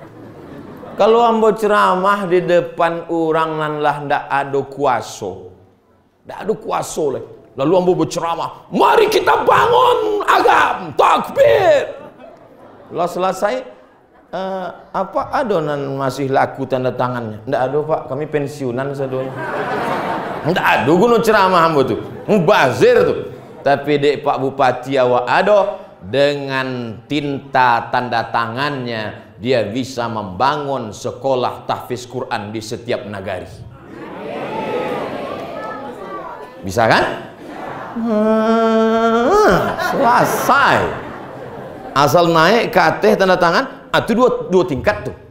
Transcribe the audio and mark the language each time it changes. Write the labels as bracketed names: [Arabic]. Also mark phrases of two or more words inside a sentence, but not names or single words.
[Minangkabau] Kalau ambo ceramah di depan orang nan lah ndak ada kuasa, ndak ada kuasa lah. [Indonesian] Lalu ambo berceramah, mari kita bangun agam, takbir. [Minangkabau] Lah selesai, apa ada nan masih laku tanda tangannya? Ndak ada pak, kami pensiunan sedonya. Ndak ada guna ceramah ambo tu, mubazir tu. [Indonesian] Tapi dek Pak Bupati awak ada dengan tinta tanda tangannya dia bisa membangun sekolah tahfiz Quran di setiap negari. Bisa kan? Selesai. Asal naik ke atas tanda tangan, itu dua tingkat tuh.